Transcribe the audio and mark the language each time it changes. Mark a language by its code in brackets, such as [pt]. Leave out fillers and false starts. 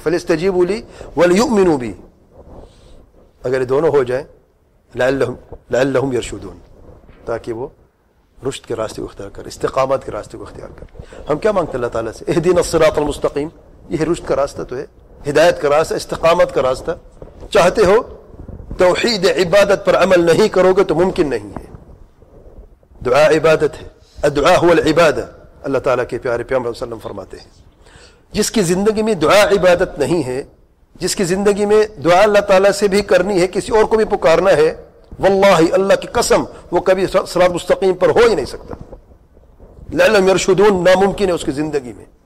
[ar] فَلْيَسْتَجِيبُوا لِي وَلْيُؤْمِنُوا بِي. [ur] اگر یہ دونوں ہو جائیں [ar] لعلہم یرشدون، [ur] تاکہ وہ رشد کے راستے کو اختیار کریں، استقامت کے راستے کو اختیار کریں. ہم کیا مانگتے ہیں اللہ تعالیٰ سے؟ [ar] اہدنا الصراط المستقیم. [ur] یہ رشد کا راستہ تو ہے، ہدایت کا راستہ، استقامت کا راستہ. چاہتے ہو توحید عبادت پر عمل نہیں کرو گے تو ممکن نہیں ہے. دعا عبادت ہے، [ar] الدعاء هو العبادہ. [ur] اللہ تعالیٰ کے پیارے پیغمبر صلی اللہ علیہ وسلم فرماتے ہیں جس کی زندگی میں دعا عبادت نہیں ہے، جس کی زندگی میں دعا اللہ تعالیٰ سے بھی کرنی ہے، کسی اور کو بھی پکارنا ہے، واللہ اللہ کی قسم وہ کبھی صراط مستقیم پر ہو ہی نہیں سکتا. [ar] لعلہم یرشدون [ur] ناممکن ہے اس کی زندگی میں.